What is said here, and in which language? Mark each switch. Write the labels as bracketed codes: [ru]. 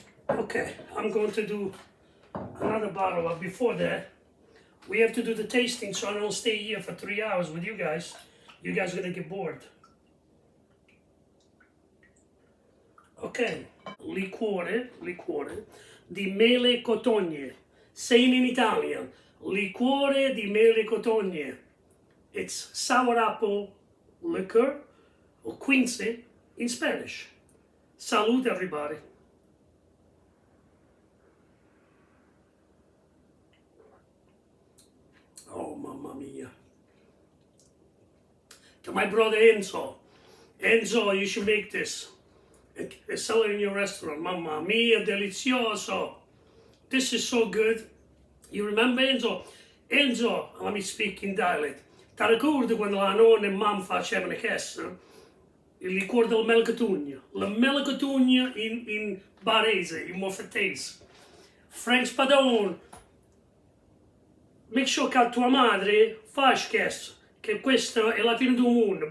[en] Okay, I'm going to do another bottle, but before that, we have to do the tasting so I don't stay here for 3 hours with you guys. You guys are gonna get bored. [it] Ok, liquore di Mele Cotogne. Saying in Italian, liquore di Mele Cotogne. [en] It's sour apple liquor, or Quincy in Spanish. Salute everybody. [it] Oh, mamma mia. [en] To my brother Enzo. Enzo, you should make this. And sell it in your restaurant. [it] Mamma mia, delizioso. [en] This is so good. You remember Enzo? Enzo, let me speak in dialect. [it] Ti ricordi quando la nonna e mamma facevano questo? Il liquore del Mele Cotogne. La Mele Cotogne in Barese, in Moffettese. Frank Spadone. [en] Make sure [it] che a tua madre fai questo, che questa è la fine del mondo.